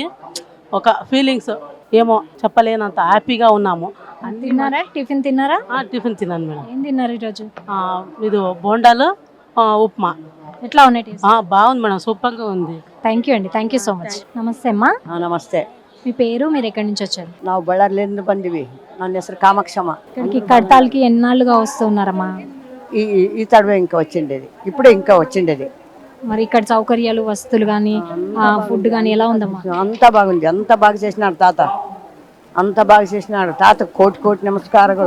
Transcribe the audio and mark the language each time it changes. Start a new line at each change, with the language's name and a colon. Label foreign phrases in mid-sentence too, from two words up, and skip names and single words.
Telugu: ఒక ఫీలింగ్స్ ఏమో చెప్పలేనంత హ్యాపీగా ఉన్నాము. తిన్నారా? టిఫిన్ తిన్నారా? టిఫిన్ తిన్నాను మేడం. ఏం తిన్నారు ఈరోజు? ఇది బోండాలు, ఉప్మా. ఎట్లా ఉన్నాయి టేస్ట్? బాగుంది మేడం, సూపర్గా ఉంది.
English: Thank you అండి, thank you so much. నమస్తే అమ్మా.
Kannada: ನಮಸ್ತೆ.
Telugu: మీ పేరు, మీరు ఎక్కడి నుంచి వచ్చారు?
Kannada: ನಾವು ಬಳ್ಳಾರಿಯಿಂದ ಬಂದಿವಿ. ನನ್ನ ಹೆಸರು ಕಾಮಾಕ್ಷಮ್ಮ.
Telugu: ఇక్కడికి కడతాలకి ఎన్నాళ్ళుగా వస్తున్నారమ్మా? ఈ తడవే ఇంకా వచ్చిండేది, ఇప్పుడే ఇంకా వచ్చిండేది. మరి ఇక్కడ సౌకర్యాలు, వస్తువులు కానీ, ఫుడ్ కానీ ఎలా ఉందమ్మా? అంతా బాగుంది. అంత బాగా చేసినాడు తాత, అంత బాగా చేసినాడు తాత. కోటి కోటి నమస్కారಗಳು.